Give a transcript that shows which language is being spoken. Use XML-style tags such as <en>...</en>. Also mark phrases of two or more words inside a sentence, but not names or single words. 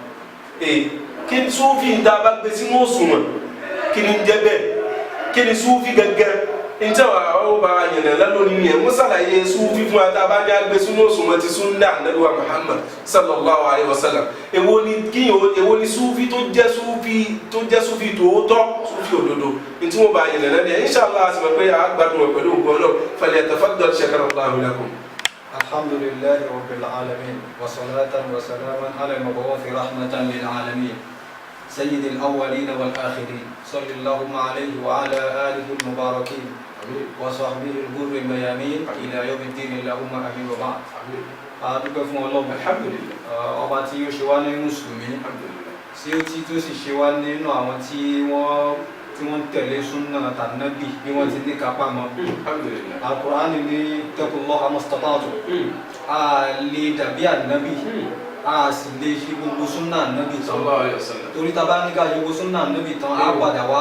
<yo>kí ni súfì tá a bá gbé sínú òṣùwọ̀n kí ni ń jẹ́ bẹ́ẹ̀ kí ni súfì gangan njẹ́ àwọn bá yẹn lálórí yẹn wọ́n sàlàyé súfì fún wa tá a bá ní agbé sínú òṣùwọ̀n ti sunna Ànábì wa Muhammad</yo> <ar>صلى الله عليه وسلم</ar> <yo>èwo ni súfì tó jẹ́ súfì tòótọ́ súfì òdodo ntí wọ́n bá yẹn lẹ́nu yẹn inshallah àti mọ̀ pé àgbàdo wọn pẹ̀lú ògbọ́n náà</yo> <ar>فليتفضل شكر الله لكم. الحمد لله رب العالمين وصلاة وسلاما على المبعوث رحمة للعالمين سيد الأولين والآخرين صلى اللهم عليه وعلى آله المباركين وصحبه الغر الميامين إلى يوم الدين اللهم آمين وبعد.</ar> <yo>adúpẹ́ fún Ọlọ́run alhamdulillah ọba tí ó ṣe wá ní mùsùlùmí tí ó tí tó sì ṣe wá nínú àwọn tí wọ́n tẹ̀lé súnà tànàbí bí wọ́n ti ní kápá mọ́. Al-Qur'ani ní</yo> <ar>اتقوا الله ما استطعتم</ar> <yo>a lè dàbí ànábì a sì lè ṣe gbogbo súnà ànábì tán torí tá bá ní ká ṣe gbogbo súnà ànábì tán á padà wá</yo>